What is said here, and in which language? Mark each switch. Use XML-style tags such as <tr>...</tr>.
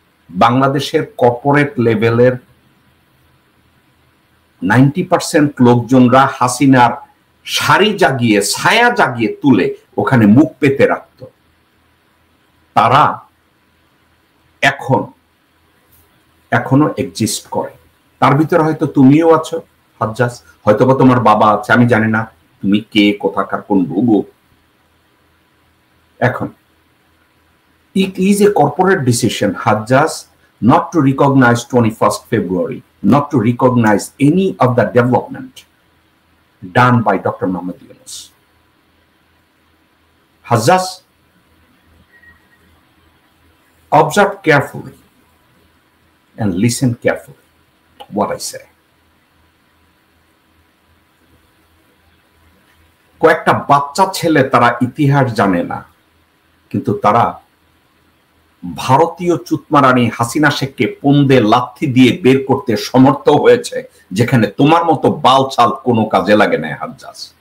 <bn>বাংলাদেশের কর্পোরেট লেভেলের 90% লোকজনরা হাসিনার শাড়ি জাগিয়ে, ছায়া জাগিয়ে তুলে ওখানে মুখ পেতে রাখত। তারা এখনো এক্সিস্ট করে। তার ভিতরে হয়তো তুমিও আছো হাজ্জাজ, হয়তো বা তোমার বাবা আছে, আমি জানি না তুমি কে, কোথাকার কোন ভূগো।</bn> <en>এখন it is a corporate decision, Hajjaj, not to recognize 21st February, not to recognize any of the development done by Dr. Mohamed Yunus. Hajjaj, observe carefully and listen carefully what I say.</en> <bn>কয়েকটা বাচ্চা ছেলে, তারা ইতিহাস জানে না, কিন্তু তারা ভারতীয় চুতমারানি হাসিনা শেখকে পন্দে লাথি দিয়ে বের করতে সমর্থ হয়েছে, যেখানে তোমার মতো বালছাল কোনো কাজে লাগে না হাজ্জাজ।</bn>